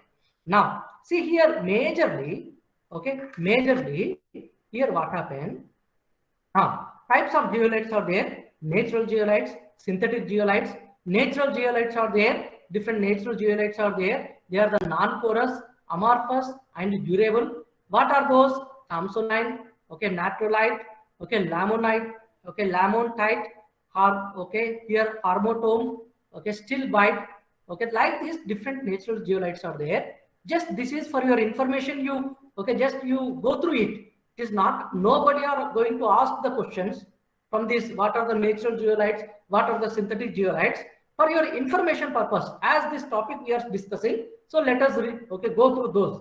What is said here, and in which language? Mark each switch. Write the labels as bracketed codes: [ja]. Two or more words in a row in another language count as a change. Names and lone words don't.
[en] Now, see here, majorly, okay, here what happened? Types of zeolites are there. Natural zeolites, synthetic zeolites. Natural zeolites are there. Different natural zeolites are there. They are the non-porous, amorphous, and durable. What are those? Thompsonite, okay, natrolite, okay, lamonite, okay, lamontite, okay, here harmotome, okay, stilbite, okay, like these different natural zeolites are there. Just this is for your information. You, okay, just you go through it. It is not, nobody are going to ask the questions from this. What are the natural zeolites? What are the synthetic zeolites? For your information purpose, as this topic we are discussing, so let us go through those.